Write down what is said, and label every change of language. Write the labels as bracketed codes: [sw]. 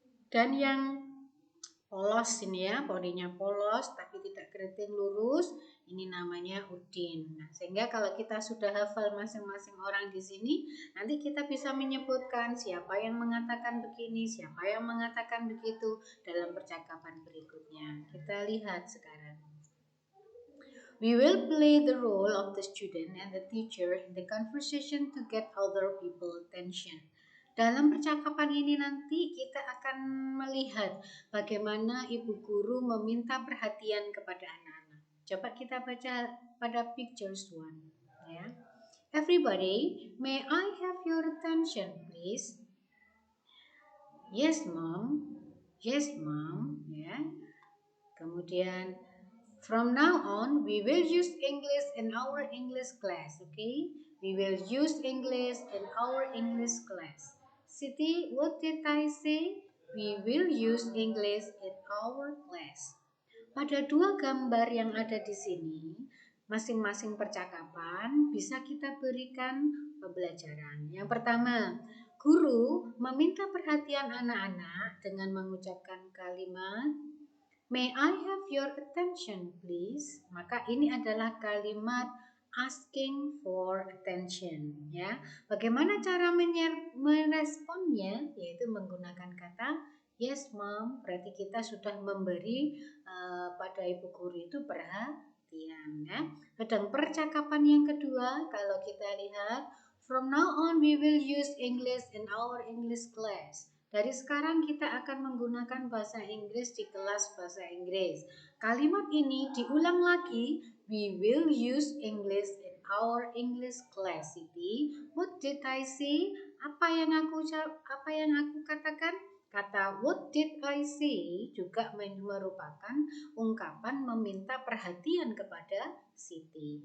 [id] Dan yang polos ini ya, poninya polos tapi tidak keriting lurus, ini namanya Udin. Nah, sehingga kalau kita sudah hafal masing-masing orang di sini, nanti kita bisa menyebutkan siapa yang mengatakan begini, siapa yang mengatakan begitu dalam percakapan berikutnya. Kita lihat sekarang. [en] We will play the role of the student and the teacher in the conversation to get other people attention. [id] Dalam percakapan ini nanti kita akan melihat bagaimana ibu guru meminta perhatian kepada anak-anak. Coba kita baca pada pictures 1 ya. [en] Everybody, may I have your attention please? Yes mom. [id] Yes mom ya. Kemudian [en] from now on, we will use English in our English class, okay? We will use English in our English class. Siti, what did I say? We will use English in our class. [id] Pada 2 gambar yang ada di sini, masing-masing percakapan bisa kita berikan pembelajaran. Yang pertama, Guru meminta perhatian anak-anak dengan mengucapkan kalimat, [en] "May I have your attention, please?" [id] Maka ini adalah kalimat [en] asking for attention, [id] ya. Bagaimana cara meresponnya? Yaitu menggunakan kata [en] yes, mom. [id] Berarti kita sudah memberi pada ibu guru itu perhatian, ya. Sedang percakapan yang kedua, kalau kita lihat, [en] from now on we will use English in our English class. [id] Dari sekarang kita akan menggunakan bahasa Inggris di kelas bahasa Inggris. Kalimat ini diulang lagi. [en] We will use English in our English class. Siti, what did I say? [id] Apa yang aku katakan? Kata [en] what did I say [id] juga merupakan ungkapan meminta perhatian kepada Siti.